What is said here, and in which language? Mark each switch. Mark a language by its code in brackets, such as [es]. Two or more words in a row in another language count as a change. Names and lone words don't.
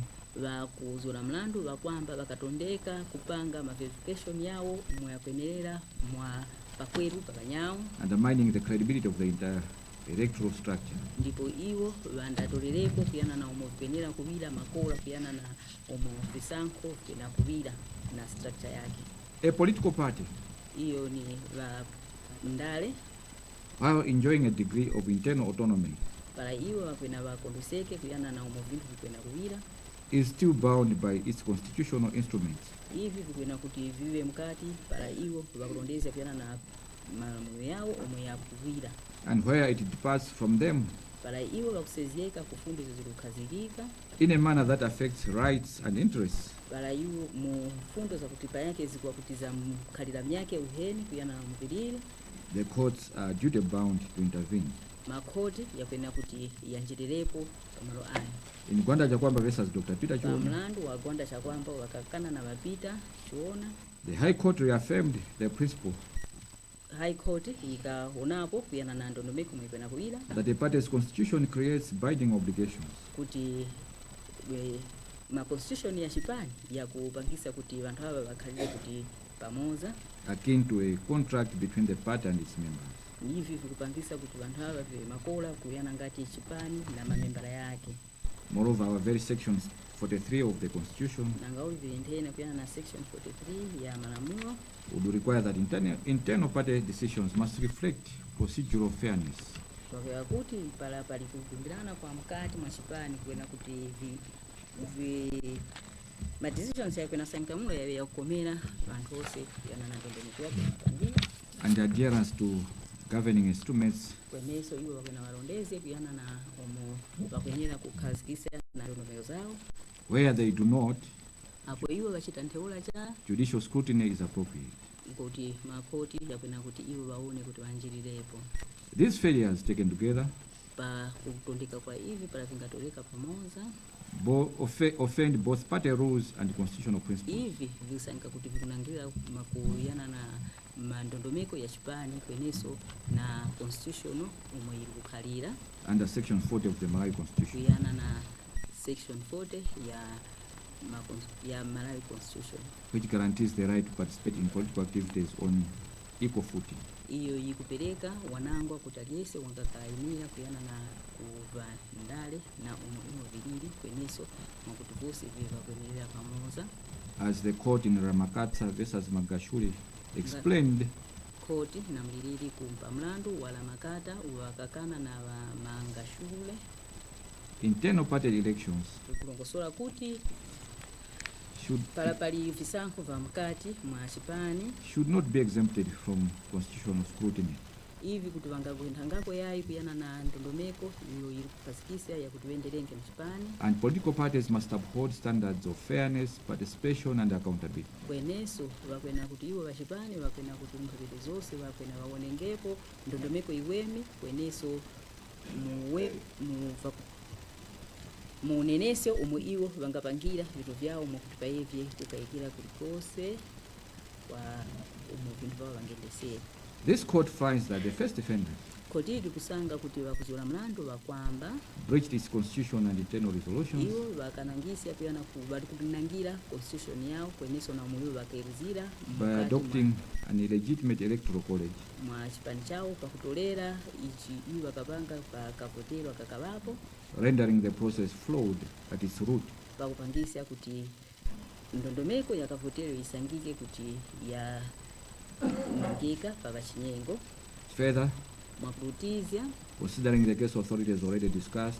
[tum] vakuzola mlandu vakwamba vakatondeka kupanga ma verification yawo mwa yakwenerera mwa pakweru papanyawo, [en] undermining the credibility of the entire electoral structure. [tum] ndipo iwo vandatolerepo kuyana na omwe vikwenera kuvira makola kuyana na omwe visankho vikena kuvira na structure yake. [en] A political party, [tum] Iyo ni ndale [en] while enjoying a degree of internal autonomy, [tum] para iwo vakwena vakondoseke kuyana na omwe vinthu vikwena kuvira, [en] is still bound by its constitutional instruments. [tum] ivi vikwena kuti vive mkati para iwo vakulondeza kuyana na malamulo yawo omwe yakuvira, [en] And where it departs from them [tum] para iwo vakusezeka kufundo izo zikukhazikika, [en] in a manner that affects rights and interests, [tum] para iwo mu fundo zakuti payake zikwakutiza mkhalira myake uheni kuyana na mupirire, [en] the courts are duty bound to intervene. [tum] makhoti yakwena kuti yanjirirepo pamalo aya. [en] In Gwanda Chakwamba versus Dr. Peter Chiona, [tum] Pamlandu wa Gwanda Chakwamba wakakana na Mapita Chiona, [en] the High Court reaffirmed the principle [tum] High Court ikaonapo kuyana na ndondomeko mwikwena kuwira [en] that the party's constitution creates binding obligations [tum] kuti ma constitution ya chipani ya kupangisa kuti vanthu ava vakhalire kuti pamoza, [en] akin to a contract between the party and its members. [tum] hivi vikupangisa kuti vanthu ava vive makola kuyana ngati chipani na mamembala yake. [en] Moreover, our very sections 43 of the constitution [tum] Nangauli vilenthena kuyana na section 43 ya malamulo [en] would require that internal party decisions must reflect procedural fairness. [tum] wakewa kuti pala pali kukumbirana kwa mkati mwa chipani kwena kuti ma decisions yakwena sankamulo yawe yakukomera vanthu ose kuyana na ndondomeko yake mapangira, [en] And adherence to governing instruments [tum] kweneso iwo wakwena walondeze kuyana na omo wakwenyera kukhazikisa na ndondomeko zawo. [en] where they do not, [tum] Apo iwo vachita ntheula cha [en] judicial scrutiny is appropriate. [tum] kuti makoti yakwena kuti iwo vaone kuti vanjirirepo. [en] These failures taken together [tum] Pa kutondeka kwa hivi pala vingatoleka pamoza, [en] offend both party rules and constitutional principles. [tum] hivi visanika kuti vikunangirira makuyana na mandondomeko ya chipani kweneso na constitutional omwe ili kukhalira [en] Under section 40 of the Malawi Constitution, [tum] kuyana na section 40 ya Malawi Constitution, [en] which guarantees the right to participate in political activities on equal footing. [tum] iyo yikupereka wanangwa kuti aliyense wangakaimira kuyana na kuva ndale na umuhimu vilili kweneso mwakuti vose viva kwenerera pamoza. [en] As the court in Ramakatsa versus Magashuli explained, [tum] Koti na mlilili kumpa mlandu wala makata wakakana na Mangashule [en] internal party elections [tum] pali visankho va mkati mwa chipani [en] should not be exempted from constitutional scrutiny. [tum] ivi kuti vangakuenthangako yayi kuyana na ndondomeko iyo iri kukhazikisa yakuti venderenge mchipani [en] And political parties must uphold standards of fairness, participation, and accountability. [tum] kweneso vakwena kuti iwo vachipani vakwena kuti mphepete zonse vakwena vaonengepo ndondomeko iwemi kweneso muuneneso omwe iwo vangapangira vinthu vyawo mwakuti paevye kukayikira kulikonse kwa omwe vinthu vawo vangendesera. [en] This court finds that the first offender [tum] koti ili kusanga kuti vakuzola mlandu vakwamba [en] breached its constitution and internal resolutions [tum] iwo vakanangisa kuyana vali kunangira constitution yawo kweneso na omwe iwo vakairuzira [en] by adopting an illegitimate electoral college, [tum] mwa chipani chawo pakutolera ichi iwo vakapanga pakavotero akakavapo [en] rendering the process flawed at its root. [tum] pakupangisa kuti ndondomeko yakavotero isangike kuti ya nangika pavachinyengo [en] Further, [tum] mwakulutizya [en] considering the case authorities already discussed,